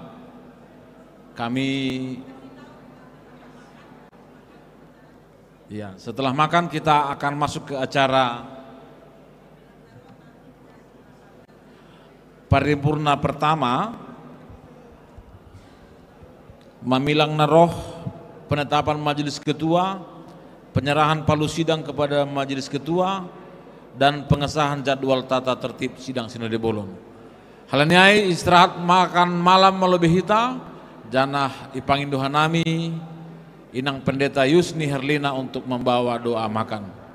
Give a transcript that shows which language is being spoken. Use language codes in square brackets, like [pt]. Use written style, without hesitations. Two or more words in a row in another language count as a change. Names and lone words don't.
[id] Ya, setelah makan kita akan masuk ke acara paripurna pertama, [bts] mamilang naroh, [id] penetapan majelis ketua, penyerahan palu sidang kepada majelis ketua, dan pengesahan jadwal tata tertib sidang Sinode Bolon. Halaniai istirahat makan malam melebihi [bts] hita, janah ipangin dohanami, [id] Inang Pendeta Yusni Herlina untuk membawa doa makan.